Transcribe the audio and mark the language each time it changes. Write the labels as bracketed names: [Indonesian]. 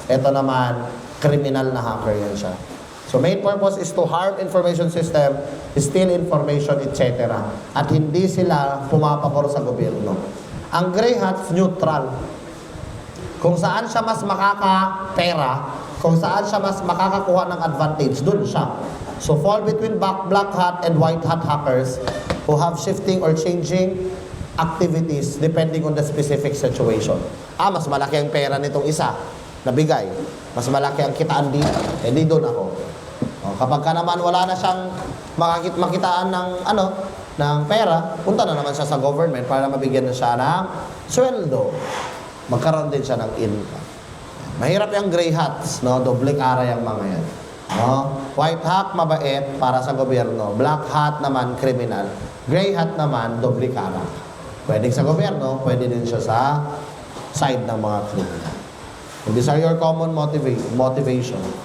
[Filipino] Ito naman, kriminal na hacker yan siya. [English] So main purpose is to harm information system, steal information, etc. [Filipino] At hindi sila pumapabor sa gobyerno. Ang gray hats, neutral. Kung saan siya mas makakapera, kung saan siya mas makakakuha ng advantage, dun siya. [English] So fall between black hat and white hat hackers who have shifting or changing activities depending on the specific situation. [Filipino] Mas malaki ang pera nitong isa na bigay. Mas malaki ang kitaan dito. Di doon ako. Kapag ka naman wala na siyang makitaan ng pera, punta na naman siya sa government para mabigyan na siya ng sweldo. Magkaroon din siya ng income. Mahirap yung gray hats, no? Doble kara yung mga yan. No? White hat, mabait para sa gobyerno. Black hat naman, kriminal. Gray hat naman, doble kara. Pwede sa gobyerno, pwede din siya sa side ng mga kriminal. [English] These are your common motivation.